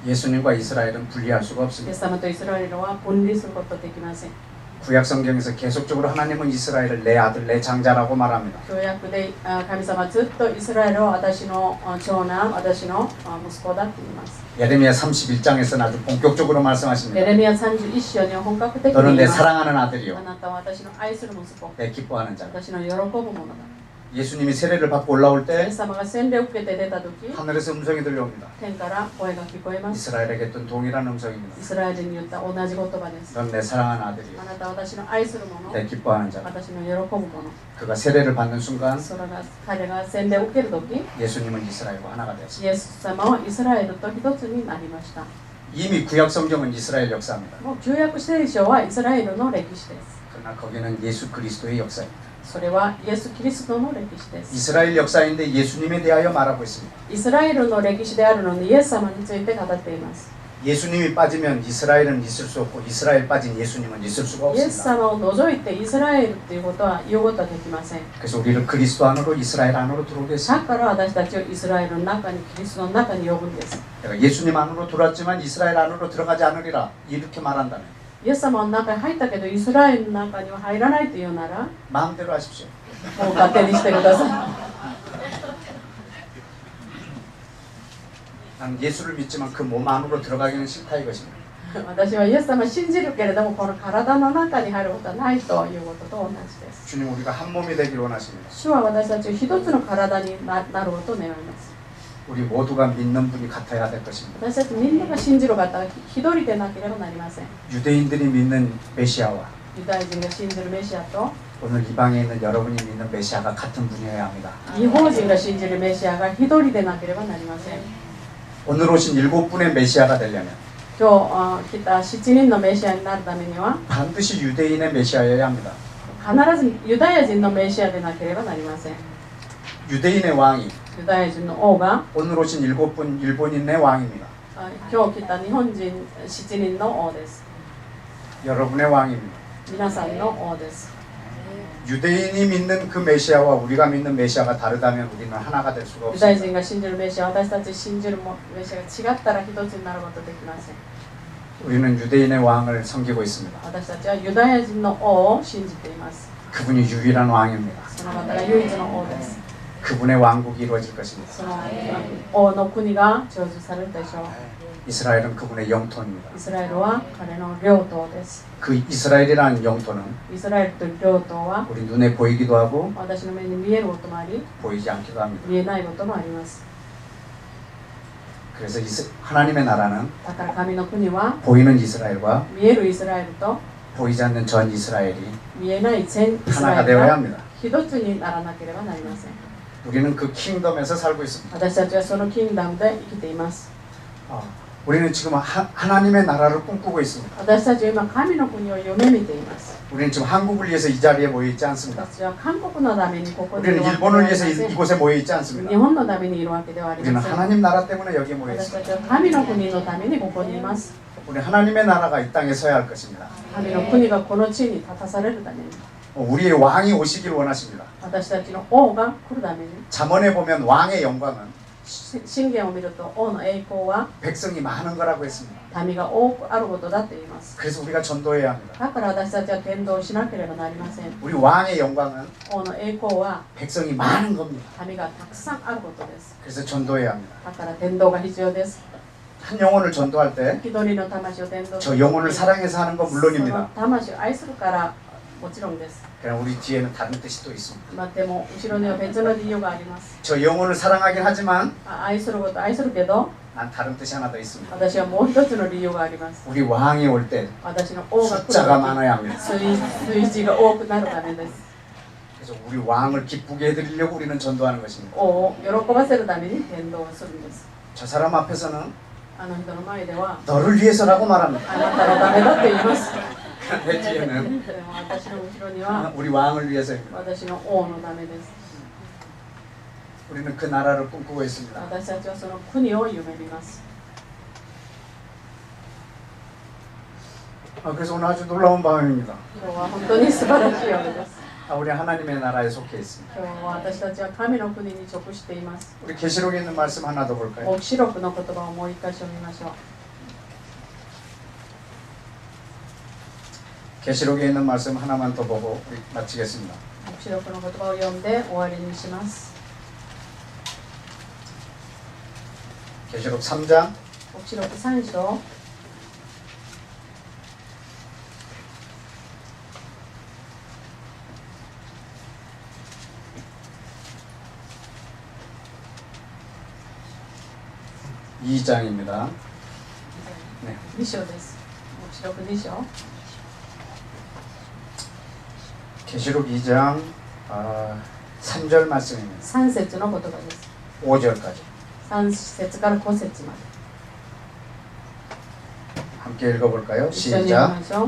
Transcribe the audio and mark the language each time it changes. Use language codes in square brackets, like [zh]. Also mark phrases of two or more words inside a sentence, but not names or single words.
[ko] 예수님과 이스라엘은 분리할 수가 [ja] イエ [ko] 없습니다. [ja] ス様とイスラエルは分離することはできません。 [ko] 구약 성경에서 계속적으로 하나님은 이스라엘을 내 아들 내 장자라고 말합니다. [ja] 旧約で神様はずっとイスラエルを私の長男、私の息子だと言います。 [ko] 예레미야 31장에서는 아주 본격적으로 말씀하십니다. [ja] エレミヤ31章には本格的に [ko] 너는 [ja] 言 [ko] 내 [ja] います。 [ko] 사랑하는 [ja] あ [ko] 아들이요 [ja] なたは私の愛する息子、 [ko] 내 기뻐하는 자. [ja] 私の喜ぶ者だ。 [ko] 예수님이 세례를 받고 올라올 [ja] イ [ko] 때 [ja] エス様が洗礼を受けて出たとき、 [ko] 하늘에서 음성이 들려옵니다. [ja] 天から声が聞こえます。 [ko] 이스라엘에게 했던 동일한 [ja] イ [ko] 음성입니다. [ja] スラエルに言った同じ言葉です。 [ko] 넌 내 사랑하는 아들이요 [ja] あなたは私の愛する者、 [ko] 내 기뻐하는 자. [ja] 私の喜ぶ者。 [ko] 그가 세례를 받는 순간 [ja] それが彼が洗礼を受けるとき、 [ko] 예수님은 이스라엘과 하나가 되었습니다. [ja] イエス様はイスラエルと一つになりました。 [ko] 이미 구약 성경은 이스라엘 역사입니다. [ja] もう旧約聖書はイスラエルの歴史です。 [ko] 그러나 거기는 예수 그리스도의 역사입니다. [ja] それはイエス・キリストの歴史です。 [ko] 이스라엘 역사인데 예수님에 대하여 말하고 있습니다. [ja] イスラエルの歴史であるのにイエス様について語っています。 [ko] 예수님이 빠지면 이스라엘은 있을 수 없고 이스라엘 빠진 예수님은 있을 수가 [ja] イエス [ko] 없습니다. [ja] 様を除いてイスラエルということは言うことはできません。 [ko] 그래서 우리를 그리스도 안으로 이스라엘 안으로 들어오게 [ja] だ [ko] 했습니다. [ja] から私たちをイスラエルの中に、キリストの中に呼ぶんです。 [ko] 내가 예수님 안으로 들어왔지만 이스라엘 안으로 들어가지 않으리라 이렇게 말한다면 [ja] イエス様の中に入ったけどイスラエルの中には入らないというなら、 [ko] 마음대로 하십시오. [ja] もう勝手にしてください。 [ko] 나는 예수를 믿지만 그 몸 안으로 들어가기는 싫다 이것입니다. [ja] 私はイエス様を信じるけれどもこの体の中に入ることはないということと同じです。 [ko] 주님 우리가 한 몸이 되기를 원하십니다. [ja] 主は私たちを一つの体になることを願います。 [ko] 우리 모두가 믿는 분이 같아야 될 것입니다. [ja] 私たちみんなが信じる方が一人でなければなりません。 [ko] 유대인들이 믿는 메시아와 [ja] ユダヤ人が信じるメシアと [ko] 오늘 이방에 있는 여러분이 믿는 메시아가 같은 분이어야 합니다. [ja] 日本人が信じるメシアが一人でなければなりません。 [ko] 오늘 오신 7분의 메시아가 되려면 [ja] 今日来た7人のメシアになるためには [ko] 반드시 유대인의 메시아여야 합니다. [ja] 必ずユダヤ人のメシアでなければなりません。 [ko] 유대인의 왕이 [ja] ユダヤ人の王が [ko] 오늘 오신 7분 일본인의 왕입니다. [ja] 今日来た日本人7人の王です。 [ko] 여러분의 왕입니다. [ja] 皆さんの王です。 [ko] 유대인이 믿는 그 메시아와 우리가 믿는 메시아가 다르다면 우리는 하나가 될 수가 [ja] ユダヤ [ko] 없습니다. [ja] 人が信じるメシア、私たち信じるメシアが違ったら一つになることできません。 [ko] 우리는 유대인의 왕을 섬기고 있습니다. [ja] 私たちはユダヤ人の王を信じています。 [ko] 그분이 유일한 왕입니다. [ja] その方が唯一の王です。 [ko] 그분의 왕국이 이루어질 것입니다. [ja] その王の国が成就されるでしょう。 [ko] 이스라엘은 그분의 영토입니다. [ja] イスラエルは彼の領土です。 [ko] 그 이스라엘이라는 영토는 [ja] イスラエルという領土は [ko] 우리 눈에 보이기도 하고 [ja] 私の目に見えることもあり、 [ko] 보이지 않기도 합니다. [ja] 見えないこともあります。 [ko] 그래서 하나님의 나라는 [ja] だから神の国は [ko] 보이는 이스라엘과 [ja] 見えるイスラエルと [ko] 보이지 않는 전 이스라엘이 [ja] 見えない全イスラ [ko] 하나가 [ja] エル [ko] 되어야 [ja] が [ko] 합니다. [ja] 一つにならなければなりません。 [ko] 우리는 그 킹덤에서 살고 있습니다. [ja] 私たちはそのキングダムで生きています。 [ko] 우리는 지금 하나님의 나라를 꿈꾸고 있습니다. [ja] 私たちは今神の国を夢見ています。 [ko] 우리는 지금 한국을 위해서 이 자리에 모여 있지 않습니다. [ja] 私は韓国のためにここにい [ko] 우리는 [ja] るわけでは [ko] 일본을 [ja] ありま [ko] 위해서 [ja] せん。 [ko] 이곳에 모여 있지 않습니다. [ja] 日本のためにいるわけではあり [ko] 우리는 [ja] ません。 [ko] 하나님 나라 때문에 여기에 모여 [ja] 私 [ko] 있습니다. [ja] たちは神の国のためにここにいます。 [ko] 우리 하나님의 나라가 이 땅에 서야 할 것입니다. [ja] 神の国がこの地に立たされるために、 [ko] 우리의 왕이 오시길 원하십니다. [ja] 私たちの王が来るために、 [ko] 잠언에 보면 왕의 영광은 [ja] 信玄を見ると王の栄光は [ko] 백성이 많은 거라고 했습니다. [ja] 民が多くあることだと言います。 [ko] 그래서 우리가 전도해야 합니다. [ja] だから私たちは伝道しなければなりません。 [ko] 우리 왕의 영광은 [ja] 王の栄光は [ko] 백성이 많은 겁니다. [ja] 民がたくさんあることです。 [ko] 그래서 전도해야 합니다. [ja] だから伝道が必要です。 [ko] 한 영혼을 전도할 때 [ja] 一人の魂を伝道 [ko] 저 영혼을 사랑해서 하는 건 [ja] その [ko] 물론입니다. [ja] 魂を愛するからもちろんです。 [ko] 그러나 우리 뒤에는 다른 뜻이 또 있습니다. [ja] まあ、でも後ろには別の理由があります。 [ko] 저 영혼을 사랑하긴 하지만 [ja] 愛すること愛するけど、 [ko] 난 다른 뜻이 하나 더 있습니다. [ja] 私はもう一つの理由があります。 [ko] 우리 왕이 올 때 [ja] 私の王が来る [ko] 숫자가 [ja] と [ko] 많아야 합니다. [ja] き、数字が多くなるためです。 [ko] 그래서 우리 왕을 기쁘게 해드리려고 우리는 전도하는 것입니다. [ja] 王を喜ばせるために伝道をするんです。 [ko] 저 사람 앞에서는 [ja] あの人の前では、 [ko] 너를 위해서라고 말합니다. [ja] あなたのためだって言います。 [ko] 내 뒤에는 [ja] でも私の後ろには、 [ko] 우리 왕을 위해서입니다. [ja] 私の王のためです。 [ko] 우리는 그 나라를 꿈꾸고 있습니다. [ja] 私たちはその国を夢見ます。 [ko] 그래서 오늘 아주 놀라운 밤입니다. [ja] 今日は本当に素晴らしい夜です。 [ko] 우리 하나님의 나라에 속해 있습니다. [ja] 今日は私たちは神の国に属しています。 [ko] 우리 계시록에 있는 말씀 하나 더 볼까요? [ja] 黙示録の言葉をもう一回読みましょう。 [ko] 계시록에 있는 말씀 하나만 더 보고 우리 마치겠습니다. [ja] 黙示録の言葉を読んで終わりにします。 [ko] 계시록 3장 [ja] 黙示録3章 [ko] 2장입니다. 네. [ja] 2 章です。黙示録2章 [ko] 계시록 2장 3절 말씀입니다. [ja] 3 節の言葉です。 [ko] 5절까지 [ja] 3節から5節まで [ko] 함께 읽어볼까요? [ja] 一緒に読み [ko] 시작. [ja] ましょう。